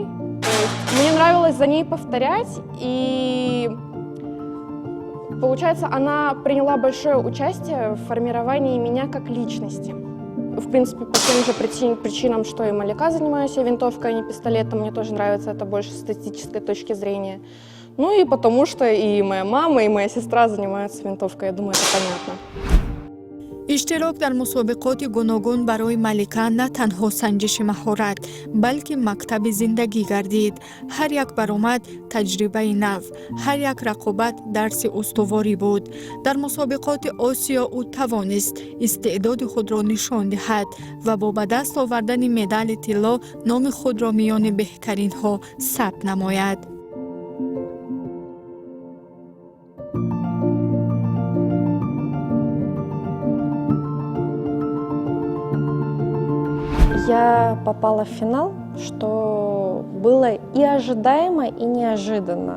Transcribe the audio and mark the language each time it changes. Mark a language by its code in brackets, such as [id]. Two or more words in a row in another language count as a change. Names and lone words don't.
[ru] То есть мне нравилось за ней повторять, и получается, она приняла большое участие в формировании меня как личности. В принципе, по тем же причинам, что и Малика, занимаюсь я винтовкой, а не пистолетом. Мне тоже нравится это больше с эстетической точки зрения. Ну и потому что и моя мама, и моя сестра занимаются винтовкой. Я думаю, это понятно. [tg] иштирок дар мусобиқоти гуногун барои Малика на танҳо санҷиши маҳорат, балки мактаби зиндагӣ гардид. Ҳар як баромад таҷрибаи нав, ҳар як рақобат дарси устуворӣ буд. Дар мусобиқоти Осиё ӯ тавонист истеъдоди худро нишон диҳад ва бо ба даст овардани медали тилло номи худро миёни беҳтаринҳо сабт намояд. [ru] Я попала в финал, что было и ожидаемо, и неожиданно.